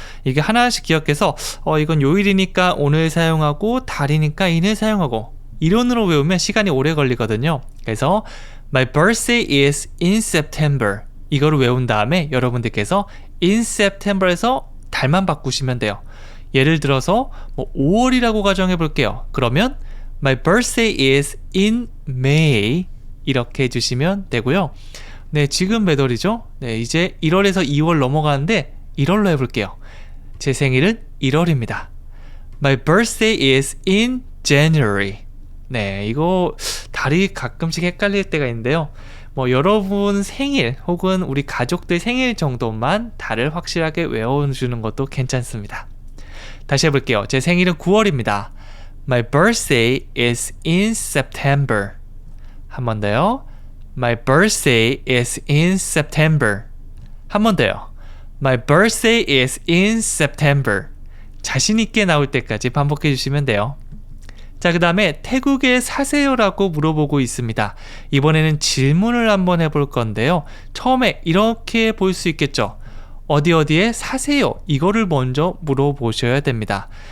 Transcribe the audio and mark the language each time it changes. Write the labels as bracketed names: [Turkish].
[Korean] 이게 하나씩 기억해서 이건 요일이니까 오늘 사용하고 달이니까 인을 사용하고 이론으로 외우면 시간이 오래 걸리거든요. 그래서 [English] My birthday is in September [Korean] 이거를 외운 다음에 여러분들께서 [English] in September [Korean] 에서 달만 바꾸시면 돼요. 예를 들어서 5월이라고 가정해 볼게요. 그러면 [English] My birthday is in May [Korean] 이렇게 해주시면 되고요. 네, 지금 몇 월이죠? 네, 이제 1월에서 2월 넘어가는데 1월로 해볼게요. 제 생일은 1월입니다. [English] My birthday is in January. [Korean] 네, 이거 달이 가끔씩 헷갈릴 때가 있는데요. 여러분 생일 혹은 우리 가족들 생일 정도만 달을 확실하게 외워주는 것도 괜찮습니다. 다시 해볼게요. 제 생일은 9월입니다. [English] My birthday is in September. [Korean] 한 번 더요. [English] My birthday is in September. [Korean] 한 번 더요. [English] My birthday is in September. [Korean] 자신 있게 나올 때까지 반복해 주시면 돼요. 자, 그 다음에 태국에 사세요라고 물어보고 있습니다. 이번에는 질문을 한번 해볼 건데요. 처음에 이렇게 볼 수 있겠죠. 어디에 사세요 이거를 먼저 물어보셔야 됩니다.